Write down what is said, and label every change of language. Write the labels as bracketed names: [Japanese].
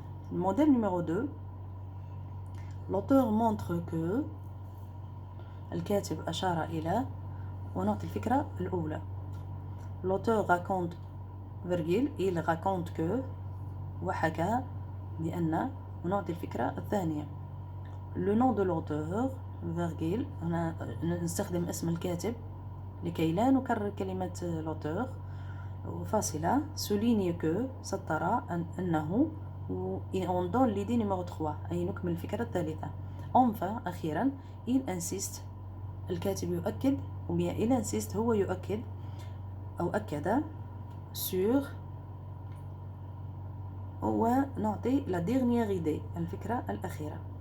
[French] Le modèle numéro 2, l'auteur montre que [Arabic] الكاتب أشار إلى ونعطي الفكرة الأولى. [French] L'auteur raconte virgule il raconte que [Arabic] وحكى بأن ونعطي الفكرة الثانية. [French] Le nom de l'auteur virgule [Arabic] هنا نستخدم اسم الكاتب لكي لا نكرر كلمة l'auteur فاصلة [French] souligne que [Arabic] سطر أنه [French] on donne l'idée numéro 3 [Arabic] أي نكمل الفكرة الثالثة. [French] Enfin [Arabic] أخيرا [French] il insiste [Arabic] الكاتب يؤكد [French] ou bien il insiste [Arabic] هو يؤكد أو أكد [French] sur [Arabic] ونعطي [French] la dernière idée [Arabic] الفكرة الأخيرة.